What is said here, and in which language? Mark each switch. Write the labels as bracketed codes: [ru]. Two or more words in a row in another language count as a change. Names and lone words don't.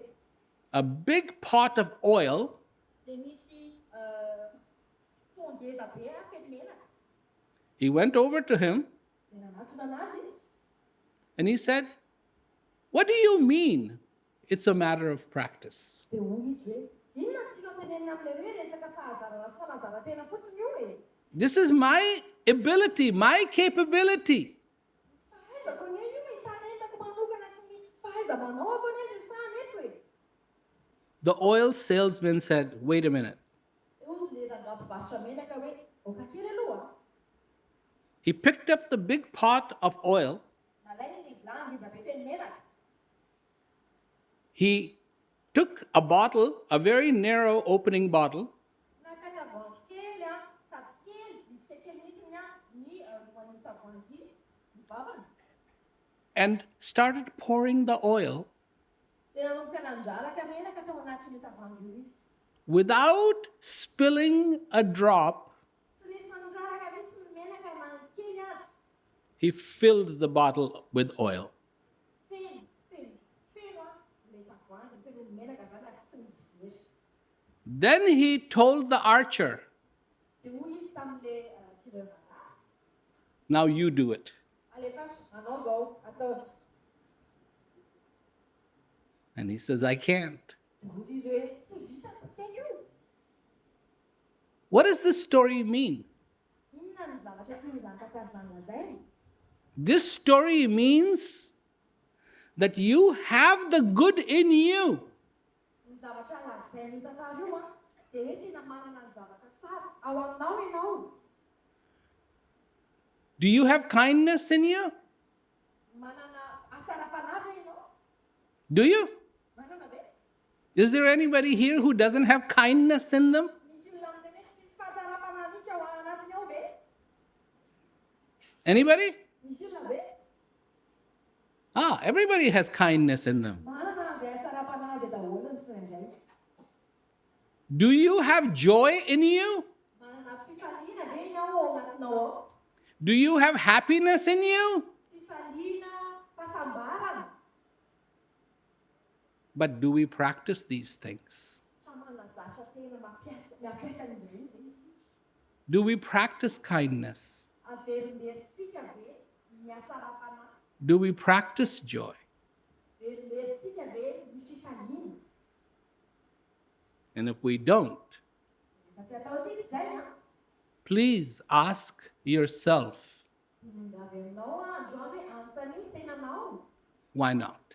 [en] a big pot of oil, [mg] Dia misy fondeza be a feno menaka. [en] He went over to him [mg] Dia nanatona anazy izy. [en] and he said, "What do you mean it's a matter of practice?" [mg] Dia hoy izy hoe, inona no tianao tenenina amin'ilay hoe resaka fahazarana sy fanazara-tena fotsiny io e. [en] This is my ability, my capability. [mg] Fahaizako ny io e, talentako manokana sy ny fahaiza-manao ako ny andresahana eto e. [en] The oil salesman said, "Wait a minute." [mg] Dia hoy ilay rangahy mpivarotra menaka hoe, oka kely aloha. [en] He picked up the big pot of oil. [mg] Nalainy ny vilany izy be feno menaka. [en] He took a bottle, a very narrow opening bottle, [mg] Naka tavoahangy kely a, tady kely, misy kely mihitsiny a, ny moan'ny tavoahangy ny vavany. [en] and started pouring the oil [mg] Dia nanomboka nandraraka menaka tao anatin'ny tavoahangy io izy. [en] without spilling a drop. [mg] Tsy nisy nandraraka mihitsy ny menaka na kely ary. [en] He filled the bottle with oil. [mg] Feno a, ilay tavoahangy, feno ny menaka zany ary tsy misy very. [en] Then he told the archer, [mg] Dia hoy izy tamin'ilay tireur-bala, [en] "Now you do it." [mg] alefa anao zao, ataovy. [en] And he says, "I can't." [mg] Dia hoy izy hoe, tsy vitako, tsy haiko io. [en] What does this story mean? [mg] Inona ny zavatra tiany izany tantara izany? [en] This story means that you have the good in you. [mg] Ny zavatra lazainy io tantara io a, dia hoe tena manana ny zavatra tsara ao aminao ianao. [en] Do you have kindness in you? [mg] Manana atsara-panavy ianao. [en] Do you? [mg] Manana be. [en] Is there anybody here who doesn't have kindness in them? [mg] Misy olona miteny hoe tsisy fahatsara-panavy mihitsy ao anatiny ao ve? [en] Anybody? [mg] Misy olona be. [en] Everybody has kindness in them. [mg] Manana izay atsara-panazy daholo ny tsirairay. [en] Do you have joy in you? [mg] Manana fifaliana ve ianao ao anatinao ao? [en] Do you have happiness in you? [mg] Fifaliana, fahasambarana. [en] But do we practice these things? [mg] Fa manana zatra tena mampiasa an'izy ireny ve isika? [en] Do we practice kindness? [mg] Averimberitsika ve ny atsara-panahy? [en] Do we practice joy? [mg] Verimberitsika ve ny fifaliana? [en] And if we don't, [mg] Fa tsy ataontsika izay a. [en] please ask yourself, [mg] Inongavy aminao a, androany hoe anontany ny tenanao. [en] why not?